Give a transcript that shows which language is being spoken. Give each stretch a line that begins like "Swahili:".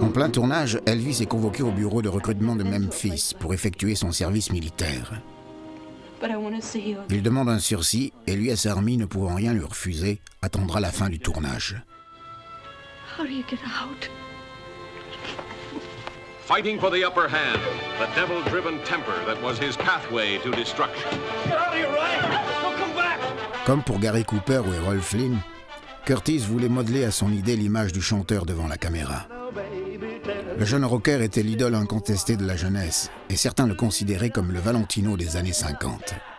French: En plein tournage, Elvis est convoqué au bureau de recrutement de Memphis pour effectuer son service militaire. Il demande un sursis et l'US Army, ne pouvant rien lui refuser, attendra la fin du tournage.
English: How do you get out? Fighting for the upper hand, the devil-driven temper that was his pathway to destruction. Get out of here, Ryan! Don't come back!
French: Comme pour Gary Cooper ou Errol Flynn, Curtis voulait modeler à son idée l'image du chanteur devant la caméra. Le jeune rocker était l'idole incontestée de la jeunesse, et certains le considéraient comme le Valentino des années 50.